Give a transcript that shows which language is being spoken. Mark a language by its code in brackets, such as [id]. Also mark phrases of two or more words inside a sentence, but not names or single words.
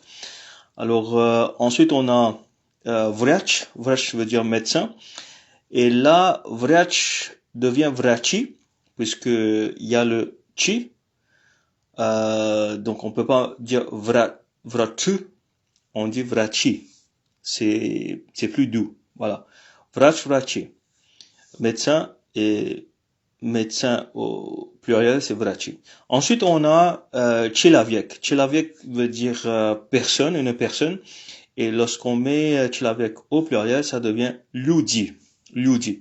[fr] Alors ensuite on a [ru] врач, врач [fr] veut dire médecin, et là врач devient врачи puisque il y a le chi, donc on peut pas dire врачу, on dit врачи, c'est plus doux, voilà. [ru] Врач, врачи, [fr] médecin, et médecin au pluriel c'est врачи. Ensuite on a человек. Человек veut dire personne, une personne. Et lorsqu'on met человек au pluriel, ça devient [ru] люди. Люди.